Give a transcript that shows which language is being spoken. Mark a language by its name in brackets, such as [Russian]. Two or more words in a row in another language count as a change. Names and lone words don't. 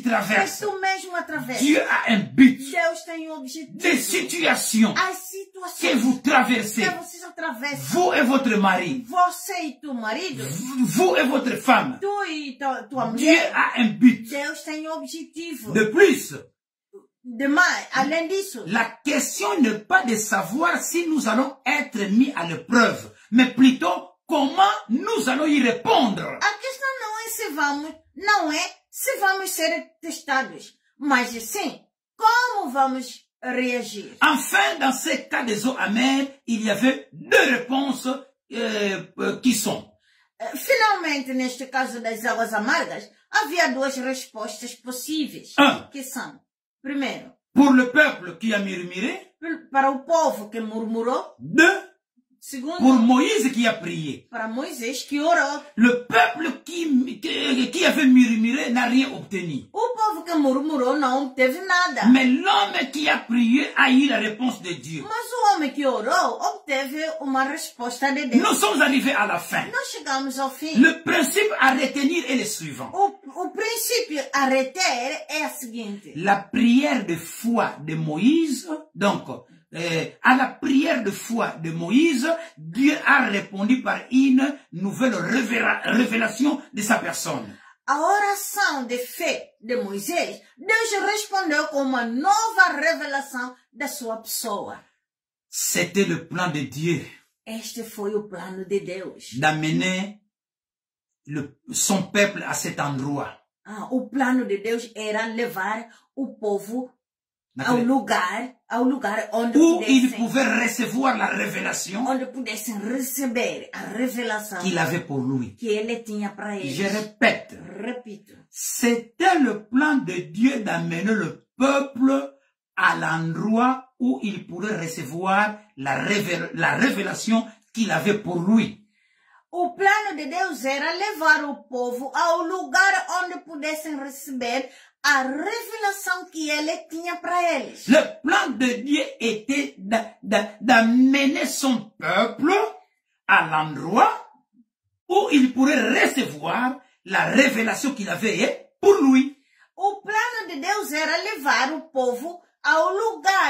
[French] que traverses. [Portuguese] tu mesmo atravessas. [French] Dieu a un but [Portuguese] Deus tem um objetivo. [French] de situation [Portuguese] As que situações [French] vous traversez, [Portuguese] que vocês atravessam. [French] vous et votre mari, [Portuguese] Você e teu marido, [French] vous et votre femme. [Portuguese] tu e tua [French] Dieu [Portuguese] mulher, [French] a un but. [Portuguese] Deus tem um objetivo. [French] De plus, [Portuguese] Demais, além disso, [French] la question n'est pas de savoir si nous allons être mis à l'épreuve, mais plutôt comment nous allons y répondre. [Portuguese] a questão não é se vamos ser testados, mas sim como vamos reagir. [French] Enfin, dans ce cas des eaux amères, il y avait deux réponses qui sont. [Portuguese] Finalmente, neste caso das águas amargas, havia duas respostas possíveis, que são: primeiro, [French] pour le peuple qui a murmuré, [Portuguese] para o povo que murmurou; [French] deux, [Portuguese] segundo, [French] pour Moïse qui a prié. [Portuguese] para Moisés que orou. [French] Le peuple qui avait murmuré n'a rien obtenu. [Portuguese] O povo que murmurou não obteve nada. [French] Mais l'homme qui a prié a eu la réponse de Dieu. [Portuguese] Mas o homem que orou obteve uma resposta de Deus. [French] Nous sommes arrivés à la fin. [Portuguese] Nós chegamos ao fim. [French] Le principe à retenir est le suivant. [Portuguese] O princípio a reter é a seguinte. [French] La prière de foi de Moïse, donc, à la prière de foi de Moïse, Dieu a répondu par une nouvelle révélation de sa personne. [Portuguese] A oração de fé de Moisés, Deus respondeu com uma nova revelação da sua pessoa. [French] C'était le plan de Dieu. [Portuguese] Este foi o plano de Deus. [French] D'amener son peuple à cet endroit. [Portuguese] O plano de Deus era levar o povo ao lugar onde [French] où il pouvait recevoir la révélation [Portuguese] onde pudessem receber a revelação [French] qu'il avait pour lui. [Portuguese] que ele tinha para eles. [French] Je répète, [Portuguese] Repito, [French] c'était le plan de Dieu d'amener le peuple à l'endroit où il pourrait recevoir la révélation qu'il avait pour lui. [Portuguese] o plano de Deus era levar o povo ao lugar onde pudessem receber a revelação que ele tinha para eles. [French] Le plan de Dieu était d'amener son peuple à l'endroit où il pourrait recevoir la révélation qu'il avait pour lui. [Portuguese] O plano de Deus era levar o povo ao lugar